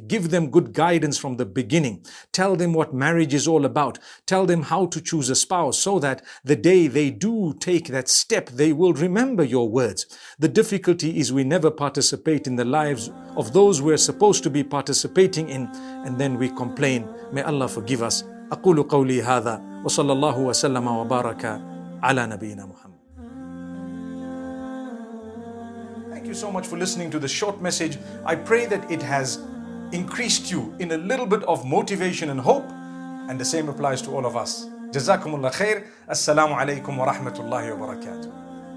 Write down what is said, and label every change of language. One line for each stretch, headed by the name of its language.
English: Give them good guidance from the beginning. Tell them what marriage is all about. Tell them how to choose a spouse so that the day they do take that step, they will remember your words. The difficulty is we never participate in the lives of those we're supposed to be participating in, and then we complain. May Allah forgive us.
Arabic: أقول قولي هذا وصلى الله وسلم وبارك على نبينا محمد.
English: Thank you so much for listening to the short message. I pray that it has increased you in a little bit of motivation and hope, and the same applies to all of us. Jazakumullah khair. Assalamu alaikum wa rahmatullahi wa barakatuh.